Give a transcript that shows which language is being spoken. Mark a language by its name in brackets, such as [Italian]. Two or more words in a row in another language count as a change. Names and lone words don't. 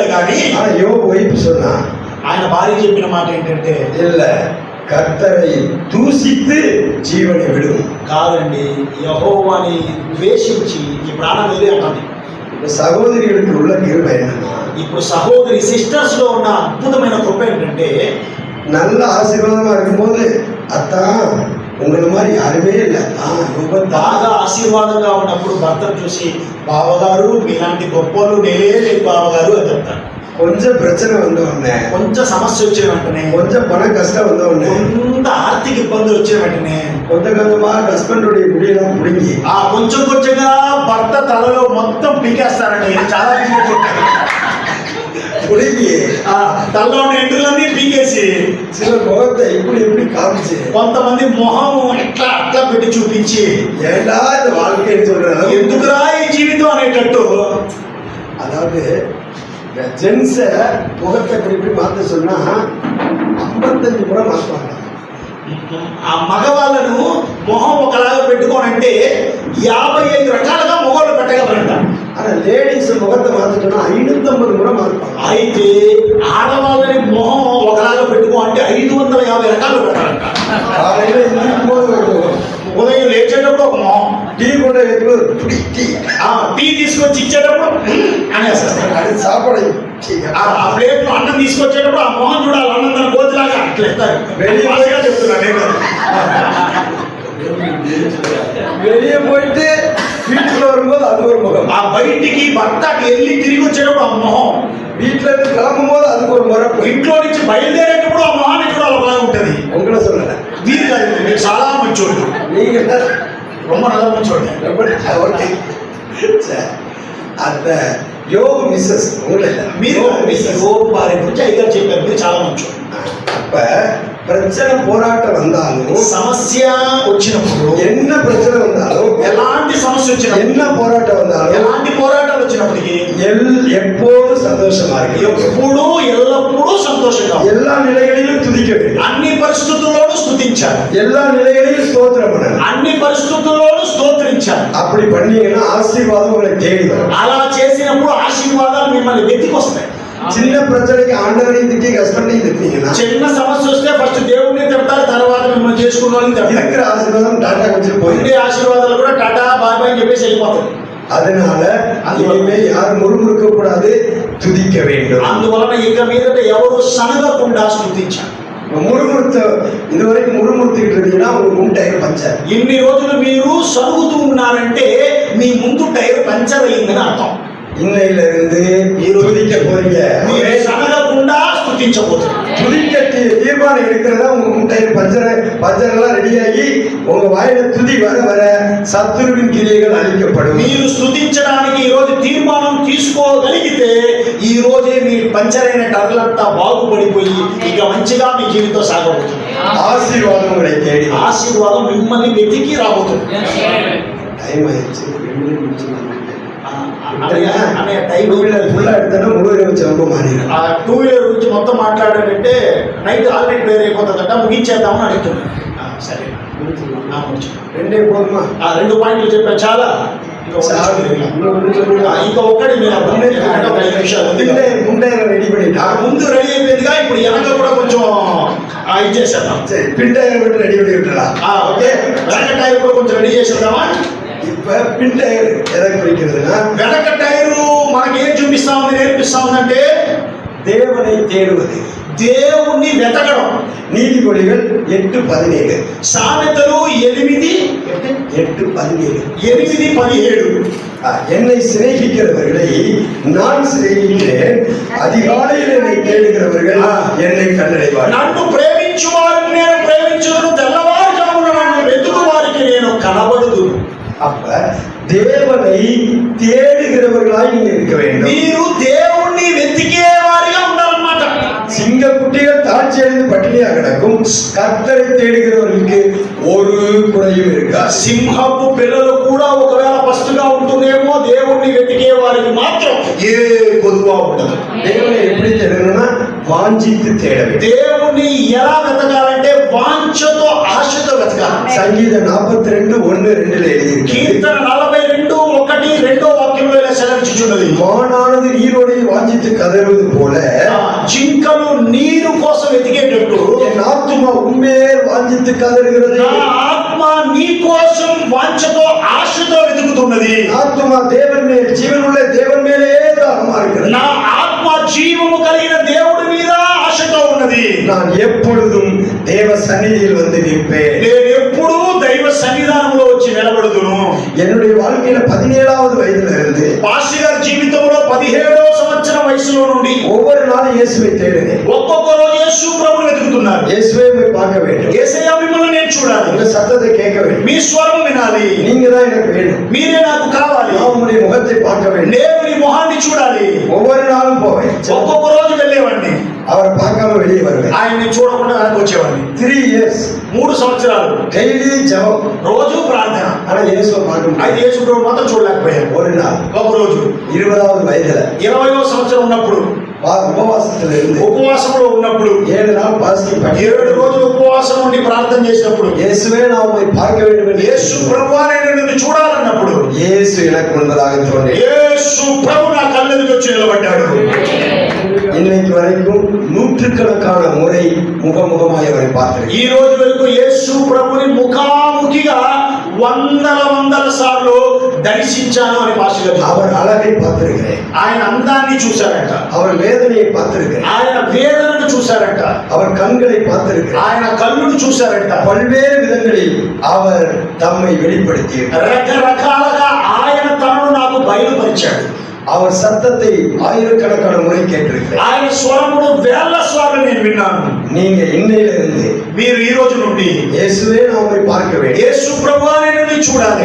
[Telugu] కానీ [Tamil] ஆனா யோபு வைப்பு சொன்னா, [Telugu] ఆయన భార్య చెప్పిన మాట ఏంటంటే, [Tamil] இல்ல கர்த்தரை தூசித்து ஜீவனை விடும். [Telugu] కాదండి, యెహోవాని ద్వేషించి ఈ ప్రాణం వదిలి అంటుంది. [Tamil] இப்ப సహోదరిகளுக்கு உள்ள கிருபை என்னன்னா, [Telugu] ఇప్పుడు సహోదరి సిస్టర్స్ లో ఉన్న అద్భుతమైన కృప ఏంటంటే, [Tamil] நல்ல ஆசீர்வாதமா இருக்கும்போது அத்தான் உங்களை மாதிரி யாருமே இல்லை, [Telugu] బాగా ఆశీర్వాదంగా ఉన్నప్పుడు భర్తను చూసి, బావగారు మీలాంటి గొప్పలు నేనే లేదు బావగారు అని చెప్తారు. [Tamil] கொஞ்சம் பிரச்சனை வந்த உடனே, [Telugu] కొంచెం సమస్య వచ్చిన వెంటనే, [Tamil] கொஞ்சம் பண கஷ்டம் வந்த உடனே, [Telugu] కొంత ఆర్థిక ఇబ్బంది వచ్చిన వెంటనే [Tamil] கொஞ்சம் கொஞ்சமா ஹஸ்பண்டுடைய முடியெல்லாம் புடுங்கி [Telugu] ఆ కొంచెం కొంచెంగా భర్త తలలో మొత్తం పీకేస్తారండి. ఇది చాలా [Tamil] புடுங்கி [Telugu] తలలో ఉన్న ఎంట్రులన్నీ పీకేసి [Tamil] சில முகத்தை இப்படி இப்படி காமிச்சு, [Telugu] కొంతమంది మొహం ఇట్లా అట్లా పెట్టి చూపించి, [Tamil] ஏண்டா இந்த வாழ்க்கைன்னு சொல்றாங்க. [Telugu] ఎందుకురా ఈ జీవితం అనేటట్టు, [Tamil] அதாவது ஜென்ஸ முகத்தை இப்படி இப்படி மாத்த சொன்னா 55 முறை மாற்றுவாங்க. [Telugu] ఆ మగవాళ్ళను మొహం ఒకలాగా పెట్టుకోనంటే 55 రకాలుగా మొగోళ్ళు పెట్టగలరంట. [Tamil] ஆனா லேடிஸ் முகத்தை மாத்திட்டோம்னா 550 முறை மாற்றுவாங்க. [Telugu] అయితే ఆడవాళ్ళని మొహం ఒకలాగా పెట్టుకో అంటే 550 రకాలు పెట్టాలంట. [Tamil] காலையில எந்திரிக்கும் போது [Telugu] ఉదయం లేచేటప్పుడు ఒక మొహం, [Tamil] டீ கொண்டு வைக்கும்போது இப்படி டீ, [Telugu] టీ తీసుకొచ్చి ఇచ్చేటప్పుడు అనేస్తారు. [Tamil] அது சாப்பாடு [Telugu] ఆ ప్లేట్ లో అన్నం తీసుకొచ్చేటప్పుడు ఆ మొహం చూడాలి, అన్నం తన కోతిలాగా అట్లా ఇస్తారు. భాషగా చెప్తున్నా నేను. [Tamil] வெளியே போயிட்டு வீட்டுக்குள்ள வரும்போது அது ஒரு முகம், [Telugu] ఆ బయటికి భర్తకి వెళ్ళి తిరిగి వచ్చేటప్పుడు ఆ మొహం, [Tamil] வீட்டுல இருந்து கிளம்பும் போது அதுக்கு ஒரு முறை, [Telugu] ఇంట్లో నుంచి బయలుదేరేటప్పుడు ఆ మొహాన్ని చూడాలి ఒకలాగా ఉంటది. [Tamil] உங்களை சொல்லல, [Telugu] మీరు కాదు, మీరు చాలా మంచోళ్ళు, [Tamil] நீங்க ரொம்ப நல்ல మంచోళ్ళు. ஓகே. அந்த யோகு மிஸ்ஸஸ் உங்களை இல்லை, [Telugu] మీరు భార్య గురించి అయ్యారు చెప్పారు, మీరు చాలా మంచోళ్ళు. [Tamil] அப்ப பிரச்சனை போராட்டம் வந்தாலும், [Telugu] సమస్య వచ్చినప్పుడు, [Tamil] என்ன பிரச்சனை வந்தாலும், [Telugu] ఎలాంటి సమస్య వచ్చినప్పుడు, [Tamil] என்ன போராட்டம் வந்தாலும், [Telugu] ఎలాంటి పోరాటాలు వచ్చినప్పటికీ [Tamil] எப்போதும் சந்தோஷமா இருக்கு, [Telugu] ఎప్పుడు ఎల్లప్పుడూ సంతోషంగా ఉండాలి. [Tamil] எல்லா நிலைகளிலும் துதிக்க வேண்டும், [Telugu] అన్ని పరిస్థితుల్లోనూ స్తుతించాలి, [Tamil] எல்லா நிலைகளிலும் ஸ்தோத்திரம் பண்ணணும். [Telugu] అన్ని పరిస్థితుల్లోనూ స్తోత్రించాలి. [Tamil] அப்படி பண்ணீங்கன்னா ஆசீர்வாதம் உங்களை தேடி வரும். [Telugu] అలా చేసినప్పుడు ఆశీర్వాదాలు మిమ్మల్ని వెతికొస్తాయి. [Tamil] சின்ன பிரச்சனைக்கு ஆண்டவரையும் திட்டி ஹஸ்பண்டையும் திட்டினீங்கன்னா [Telugu] చిన్న సమస్య వస్తే ఫస్ట్ దేవుడిని తిడతారు, తర్వాత మిమ్మల్ని చేసుకున్న వాళ్ళని తిడతారు. [Tamil] இருக்கிற ஆசீர்வாதம் டாட்டா வச்சுட்டு போயிடும். [Telugu] ఉండే ఆశీర్వాదాలు కూడా టాటా [English] bye bye [Telugu] అని చెప్పేసి వెళ్ళిపోతారు. [Tamil] அதனால இனிமே யாரும் முறுமுறுக்க கூடாது, துதிக்க வேண்டும். [Telugu] అందువలన ఇక మీదట ఎవరు సనగకుండా స్తుతించాలి. [Tamil] முறுமுறுத்த இதுவரைக்கும் முறுமுறுத்திட்டு இருந்தீங்கன்னா உங்க முன் [English] tyre puncture. [Telugu] ఇన్ని రోజులు మీరు సరుగుతూ ఉన్నారంటే మీ ముందు [English] tyre puncture [Telugu] అయిందని అర్థం. [Tamil] இன்னையில இருந்து [Telugu] మీరు [Tamil] துதிக்க போறீங்க. [Telugu] మీరు సనగకుండా స్తుతించబోతున్నారు. [Tamil] துதிக்க தீர்மானம் எடுக்கிறதா உங்க முன் [English] tyre puncture [Tamil] எல்லாம் ரெடியாகி உங்க வாயில துதி வர வர சத்துருவின் கிரியைகள் அழிக்கப்படும். [Telugu] మీరు స్తుతించడానికి ఈ రోజు తీర్మానం తీసుకోగలిగితే ఈ రోజే మీ పంచర్ అయిన టర్లంతా బాగుపడిపోయి ఇక మంచిగా మీ జీవితం సాగబోతుంది. [Tamil] ஆசீர்வாதம் உங்களை தேடி வரும். [Telugu] ఆశీర్వాదం మిమ్మల్ని వెతికి రాబోతుంది. [Tamil] டைம் ஆயிடுச்சு. [Telugu] అనే టైం [Tamil] ఫుల్ எடுத்தா முழுவதும் வச்சு ரொம்ப மாறிடும். [English] two wheeler [Telugu] గురించి మొత్తం మాట్లాడాడంటే [English] night already prayer [Telugu] అయిపోతుందట, ముగించేద్దామని అడుగుతున్నాను. సరే రెండే పోదుమా? 2 పాయింట్లు చెప్పాను చాలా. ఇంకా ఒక్కటి మీరు ఒక 5 నిమిషాలు ఉంది. [Tamil] ముందే రెడీ பண்ணிட்டா, [Telugu] ముందు రెడీ అయిపోయిందిగా, ఇప్పుడు వెనక కూడా కొంచెం ఇది చేసేద్దాం. [Tamil] பின்டயர் மட்டும் ரெடி பண்ணி விட்டுலாம். [Telugu] ఓకే, వెనక టైర్ కూడా కొంచెం రెడీ చేసేద్దామా? [Tamil] இப்ப பின்டயர் எதை குறிக்கிறதுனா, [Telugu] వెనక టైరు మనకి ఏం చూపిస్తా ఉంది, నేర్పిస్తా ఉందంటే [Tamil] தேவனை தேடுவது, [Telugu] దేవుణ్ణి వెతకడం. [Tamil] நீதிமொழிகள் 8:17. [Telugu] సామెతలు 8:17. [Tamil] 8:17. என்னை சிநேகிக்கிறவர்களை நான் சிநேகிக்கிறேன், அதிகாலையில் என்னை தேடுகிறவர்கள் என்னை கண்டடைவார்கள். [Telugu] నన్ను ప్రేమించు వారిని నేను ప్రేమించును, తెల్లవారుజామున నన్ను వెతుకు వారికి నేను కనబడుదు. [Tamil] அப்ப தேவனை தேடுகிறவர்களாய் நீங்க இருக்க வேண்டும். [Telugu] మీరు దేవుణ్ణి వెతికే వారిగా ఉండాలన్నమాట. [Tamil] சிங்கக்குட்டிகள் தாழ்ச்சி அடைந்து பட்டினியாக கிடக்கும், கர்த்தரை தேடுகிறவர்களுக்கு ஒரு குறையும் இருக்காது. [Telugu] సింహపు పిల్లలు కూడా ఒకవేళ పస్తుగా ఉంటుందేమో, దేవుణ్ణి వెతికే వారికి మాత్రం ఏ కొదువా ఉండదు. [Tamil] தேவனை எப்படி தேடணும்னா வாஞ்சித்து தேட வேண்டும். [Telugu] దేవుణ్ణి ఎలా వెతకాలంటే వాంఛతో ఆశతో వెతకాలి. [Tamil] సంగీతం 42:1-2 எழுதியிருக்கு. [Telugu] కీర్తన 42:1-2 వాక్యంలో ఇలా సెలవిచ్చుచున్నది. [Tamil] மானானது நீரோடை வாஞ்சித்து கதறுவது போல [Telugu] జింకలు నీరు కోసం వెతికేటట్టు [Tamil] என் ஆத்துமா உண்மையே வாஞ்சித்து கதறுகிறது. [Telugu] నా ఆత్మ నీ కోసం వాంఛతో ఆశతో వెతుకుతున్నది. [Tamil] ஆத்துமா தேவன் மேல், ஜீவனுள்ள தேவன் மேலே தாகமா இருக்கிறது. [Telugu] నా ఆత్మ జీవము కలిగిన దేవుడి మీద ఆశతో ఉన్నది. [Tamil] நான் எப்பொழுதும் தேவ சந்நிதியில் வந்து நிற்பேன். [Telugu] నేను ఎప్పుడూ దైవ సన్నిధానంలో వచ్చి నిలబడుదును. [Tamil] என்னுடைய வாழ்க்கையில 17வது வயதுல இருந்து [Telugu] పాస్టర్ గారి జీవితంలో 17వ సంవత్సరం వయసులో నుండి [Tamil] ஒவ்வொரு நாளும் இயேசுவை தேடுனேன். [Telugu] ఒక్కొక్క రోజు యేసు ప్రభువుని వెతుకుతున్నారు. [Tamil] இயேசுவை போய் பார்க்க வேண்டும். [Telugu] యేసయ్య మిమ్మల్ని నేను చూడాలి, [Tamil] உங்க சத்தத்தை கேட்க வேண்டும். [Telugu] మీ స్వరం వినాలి, [Tamil] நீங்க தான் எனக்கு வேணும். [Telugu] మీరే నాకు కావాలి, [Tamil] நான் உங்களுடைய முகத்தை பார்க்க வேண்டும். [Telugu] నేను నీ మొహాన్ని చూడాలి. [Tamil] ஒவ்வொரு நாளும் போவேன். [Telugu] ఒక్కొక్క రోజు వెళ్ళేవాడిని, [Tamil] அவரை பார்க்காம வெளியே வருவேன். [Telugu] ఆయన్ని చూడకుండా వెనక్కి వచ్చేవాడిని. [English] 3 years [Telugu] 3 సంవత్సరాలు [Tamil] டெய்லி ஜெபம், [Telugu] రోజు ప్రార్థన. [Tamil] ஆனா இயேசுவை பார்க்க முடியாது. [Telugu] అయితే యేసు ప్రభు మాత్రం చూడలేకపోయాను. [Tamil] ஒரு நாள் [Telugu] ఒక రోజు [Tamil] 20வது வயதுல [Telugu] 20వ సంవత్సరం ఉన్నప్పుడు, [Tamil] உபவாசத்துல இருந்து [Telugu] ఉపవాసంలో ఉన్నప్పుడు, [Tamil] 7 நாள் பாஸ்டிங் பண்ணி [Telugu] 7 రోజులు ఉపవాసం ఉండి ప్రార్థన చేసినప్పుడు, [Tamil] இயேசுவே நான் உம்மை பார்க்க வேண்டும் என்று [Telugu] యేసు ప్రభువా నేను నిన్ను చూడాలన్నప్పుడు [Tamil] இயேசு எனக்கு முன்பதாக தோன்றினார். [Telugu] యేసు ప్రభు నా కళ్ళెదుట వచ్చి నిలబడ్డాడు. [Tamil] இன்னைக்கு வரைக்கும் நூற்றுக்கணக்கான முறை முகமுகமாய் அவரை பார்த்திருக்கிறேன். [Telugu] ఈ రోజు వరకు యేసు ప్రభుని ముఖాముఖిగా వందల సార్లు దర్శించాను అని పాస్టర్ గారు చెప్పారు. [Tamil] அவர் అழகை பார்த்திருக்கிறேன். [Telugu] ఆయన అందాన్ని చూశారంట, [Tamil] அவர் వేదனையை பார்த்திருக்கிறேன். [Telugu] ఆయన వేదనను చూశారంట, [Tamil] அவர் கண்களை பார்த்திருக்கிறேன். [Telugu] ఆయన కళ్ళును చూశారంట. [Tamil] பல்வேறு விதங்களில் அவர் தம்மை வெளிப்படுத்தி [Telugu] రకరకాలుగా ఆయన తనను నాకు బయలుపరిచాడు. [Tamil] அவர் சத்தத்தை ஆயிரக்கணக்கான முறை கேட்டிருக்கிறேன். [Telugu] ఆయన స్వరమును వేల సార్లు నేను విన్నాను. [Tamil] நீங்க இன்னையில இருந்து [Telugu] మీరు ఈ రోజు నుండి [Tamil] இயேசுவே நான் உம்மை பார்க்க வேண்டும், [Telugu] యేసు ప్రభువా నేను నిన్ను చూడాలి,